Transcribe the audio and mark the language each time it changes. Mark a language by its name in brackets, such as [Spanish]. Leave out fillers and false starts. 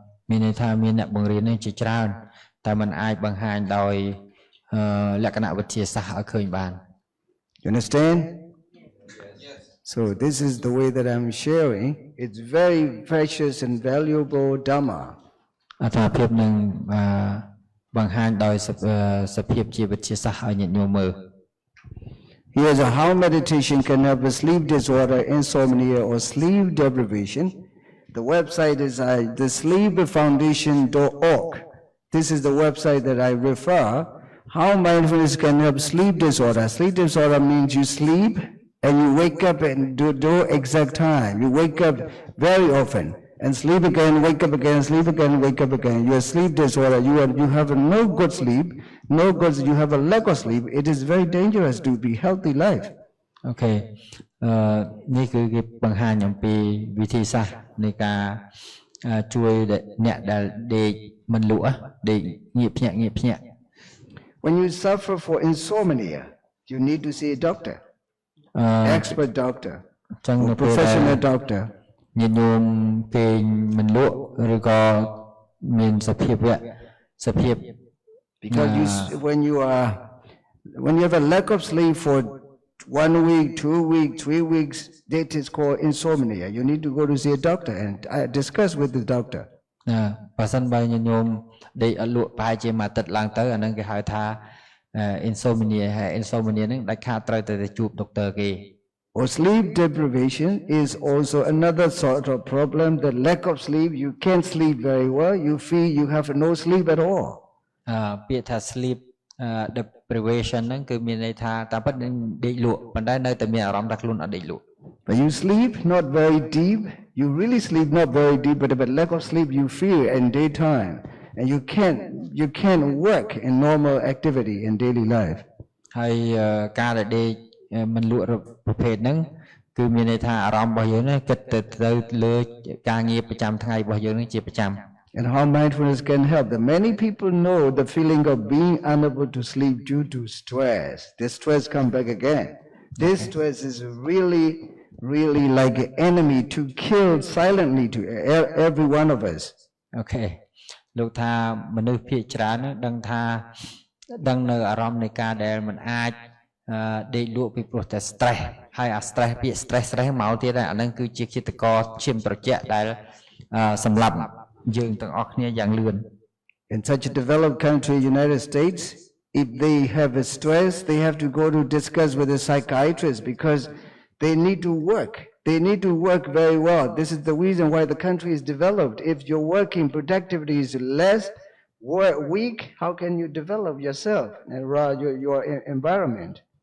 [Khmer] មានន័យថាមានអ្នកបង្រៀននេះជាច្រើនតែมันអាចបង្ហាញដោយលក្ខណៈវិទ្យាសាស្ត្រឲ្យឃើញបាន [English] You understand? Yes. So this is the way that I'm sharing. It's very precious and valuable Dhamma. [Khmer] អត្ថប្រយោជន៍នឹងបង្ហាញដោយសភាពជាវិទ្យាសាស្ត្រឲ្យញាតិញោមមើល [English] Here's how meditation can help with sleep disorder, insomnia, or sleep deprivation. The website is thesleepfoundation.org. This is the website that I refer. How mindfulness can help sleep disorder. Sleep disorder means you sleep and you wake up and do exact time. You wake up very often and sleep again, wake up again, sleep again, wake up again. Your sleep disorder, you have no good sleep, you have a lack of sleep. It is very dangerous to be healthy life. Okay. [Khmer] នេះគឺគេបង្ហាញអំពីវិធីសាស្ត្រនៃការជួយអ្នកដែលដេកមិនលក់ដេកងាកភ្ញាក់ [English] When you suffer for insomnia, you need to see a doctor, expert doctor, or professional doctor. [Khmer] ញាតិញោមគេមិនលក់ឬក៏មានសភាព [English] Because when you have a lack of sleep for 1 week, 2 weeks, 3 weeks, that is called insomnia. You need to go to see a doctor and discuss with the doctor. [Khmer] បើសិនបើញាតិញោមដេកអត់លក់ប្រហែលជាមួយអាទិត្យឡើងទៅអានឹងគេហៅថា insomnia ហើយ insomnia ហ្នឹងដាច់ខាតត្រូវតែជួបដុកទ័រគេ [English] or sleep deprivation is also another sort of problem. The lack of sleep, you can't sleep very well. You feel you have no sleep at all. [Khmer] ពាក្យថា sleep deprivation ហ្នឹងគឺមានន័យថាតាមពិតនឹងដេកលក់ប៉ុន្តែនៅតែមានអារម្មណ៍ថាខ្លួនអត់ដេកលក់ [English] But you sleep not very deep. You really sleep not very deep, but lack of sleep you feel in daytime, and you can't work in normal activity in daily life. [Khmer] ហើយការដែលដេកមិនលក់ប្រភេទហ្នឹងគឺមានន័យថាអារម្មណ៍របស់យើងហ្នឹងគិតទៅលើការងារប្រចាំថ្ងៃរបស់យើងហ្នឹងជាប្រចាំ [English] And how mindfulness can help. That many people know the feeling of being unable to sleep due to stress. This stress come back again. This stress is really like an enemy to kill silently to every one of us. Okay. [Khmer] លោកថាមនុស្សភាគច្រើនហ្នឹងដឹងនៅអារម្មណ៍នៃការដែលមិនអាចដេកលក់ពីព្រោះតែ stress ហើយអា stress ពាក្យ stress មកទៀតអាហ្នឹងគឺជាឃាតករឈាមត្រជាក់ដែលសម្លាប់យើងទាំងអស់គ្នាយ៉ាងលឿន [English] In such a developed country, United States, if they have a stress, they have to go to discuss with a psychiatrist because they need to work. They need to work very well. This is the reason why the country is developed. If your working productivity is less, weak, how can you develop yourself and your environment?